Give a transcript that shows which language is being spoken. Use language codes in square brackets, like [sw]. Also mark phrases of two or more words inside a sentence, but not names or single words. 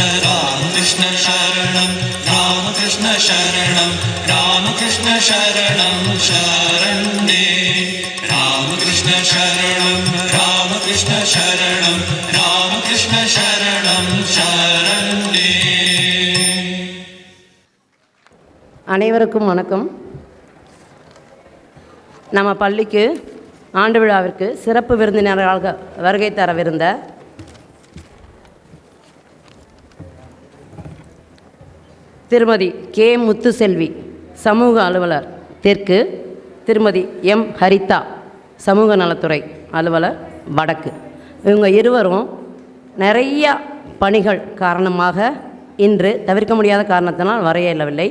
[sa] रामकृष्ण शरणं रामकृष्ण शरणं रामकृष्ण शरणं शरण्ये. रामकृष्ण शरणं रामकृष्ण शरणं रामकृष्ण शरणं शरण्ये. [ta] அனைவருக்கும் வணக்கம். நம்ம பள்ளிக்கு ஆண்டு விழாவிற்கு சிறப்பு விருந்தினராக வருகை தரவிருந்த திருமதி கே முத்துசெல்வி சமூக அலுவலர் தெற்கு, திருமதி எம் ஹரிதா சமூக நலத்துறை அலுவலர் வடக்கு, இவங்க இருவரும் நிறையா பணிகள் காரணமாக இன்று தவிர்க்க முடியாத காரணத்தினால் வர இயலவில்லை.